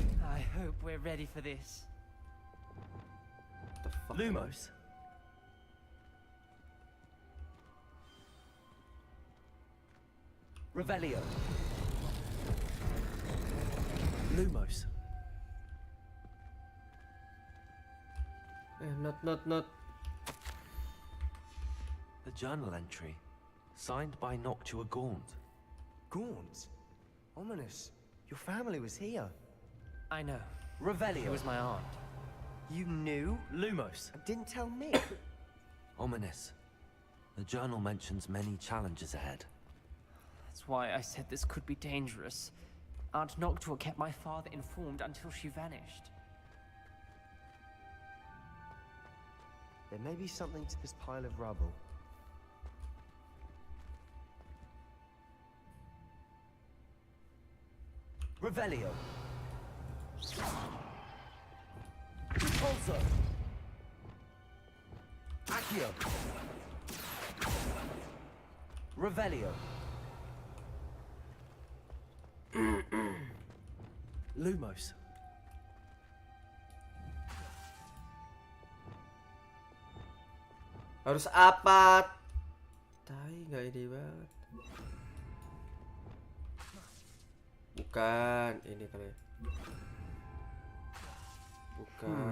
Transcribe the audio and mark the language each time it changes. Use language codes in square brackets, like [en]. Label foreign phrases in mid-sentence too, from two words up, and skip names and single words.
[en] I hope we're ready for this. The fuck? Lumos. Revelio. Lumos. Not. The journal entry, signed by Noctua Gaunt. Gaunt? Ominous. Your family was here. I know. Revelio. It was my aunt. You knew? Lumos. And didn't tell me. Ominous. The journal mentions many challenges ahead. That's why I said this could be dangerous. Aunt Noctua kept my father informed until she vanished. There may be something to this pile of rubble. Revelio. Repulso. Accio. Revelio. Lumos. [id] Harus apa? Tai, nggak ide banget. Bukan, ini kali. Bukan.